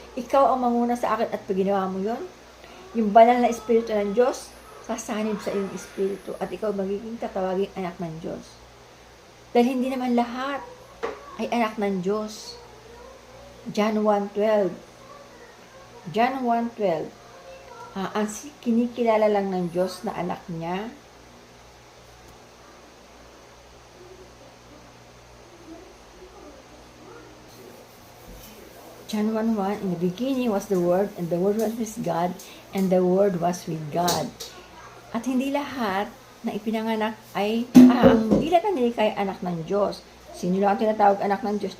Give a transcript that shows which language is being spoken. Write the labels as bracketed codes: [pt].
[tl] Ikaw ang manguna sa akin at pag ginawa mo yun, yung banal na Espiritu ng Diyos, sasanib sa iyong Espiritu at ikaw magiging tatawaging anak ng Diyos. Dahil hindi naman lahat ay anak ng Diyos. John 1:12. John 1:12. Ang kinikilala lang ng Diyos na anak niya, [en] John 1:1, in the beginning was the Word, and the Word was with God, and the Word was with God. [tl] At hindi lahat na ipinanganak ay, hindi lahat ng nilikha ay anak ng Diyos. Sino lang ang tinatawag anak ng Diyos?